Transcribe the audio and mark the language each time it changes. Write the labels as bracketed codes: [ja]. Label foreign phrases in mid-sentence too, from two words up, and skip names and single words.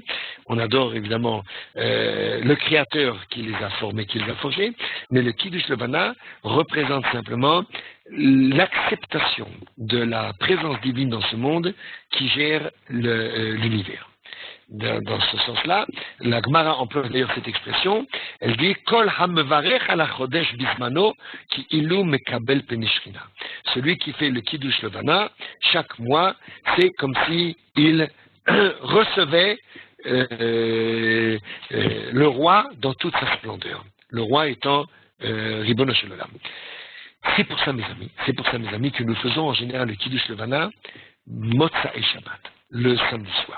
[fr] On adore évidemment le Créateur qui les a formés, qui les a forgés, mais le [he] קידוש לבנה [fr] représente simplement l'acceptation de la présence divine dans ce monde qui gère l'univers. Dans ce sens-là, la Gemara emploie d'ailleurs cette expression, elle dit « [he] כל המברך על החודש בזמנו כאילו מקבל פני השכינה ». [fr] Celui qui fait le [he] קידוש לבנה, [fr] chaque mois, c'est comme si il recevait le roi dans toute sa splendeur. Le roi étant [he] רבונו של עולם. [fr] C'est pour ça, mes amis, que nous faisons en général le [he] קידוש לבנה, מוצאי שבת, [fr] le samedi soir.